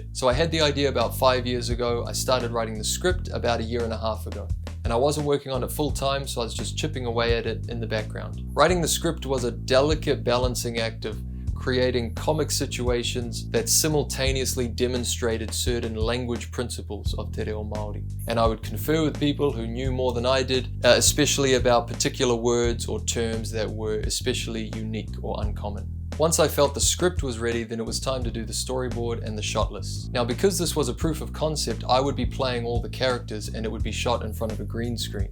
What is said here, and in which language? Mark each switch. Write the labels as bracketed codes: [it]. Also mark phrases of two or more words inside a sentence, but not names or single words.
[en] So I had the idea about 5 years ago. I started writing the script about 1.5 years ago. And I wasn't working on it full time, so I was just chipping away at it in the background. Writing the script was a delicate balancing act of creating comic situations that simultaneously demonstrated certain language principles of te reo Māori. And I would confer with people who knew more than I did, especially about particular words or terms that were especially unique or uncommon. Once I felt the script was ready, then it was time to do the storyboard and the shot list. Now, because this was a proof of concept, I would be playing all the characters and it would be shot in front of a green screen.